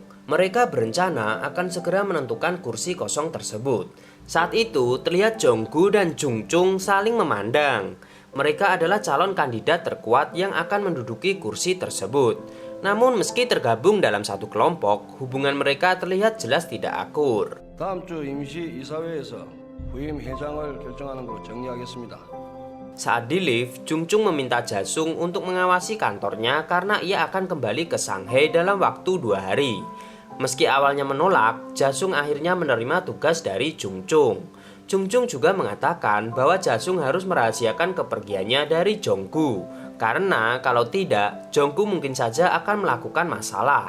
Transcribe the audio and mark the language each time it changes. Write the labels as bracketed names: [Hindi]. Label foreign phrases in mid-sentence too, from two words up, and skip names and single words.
[Indonesian] Mereka berencana akan segera menentukan kursi kosong tersebut. Saat itu, terlihat Jonggu dan Jungchung saling memandang. Mereka adalah calon kandidat terkuat yang akan menduduki kursi tersebut. Namun meski tergabung dalam satu kelompok, hubungan mereka terlihat jelas tidak akur. [Korean] 다음 주 임시 이사회에서 후임 회장을 결정하는 것으로 정리하겠습니다. [Indonesian] Saat di lift, Jungchung meminta Jasung untuk mengawasi kantornya karena ia akan kembali ke Shanghai dalam waktu 2 hari. Meski awalnya menolak, Jasung akhirnya menerima tugas dari Jungchung. Jungchung juga mengatakan bahwa Jasung harus merahasiakan kepergiannya dari Jonggu, karena kalau tidak, Jonggu mungkin saja akan melakukan masalah.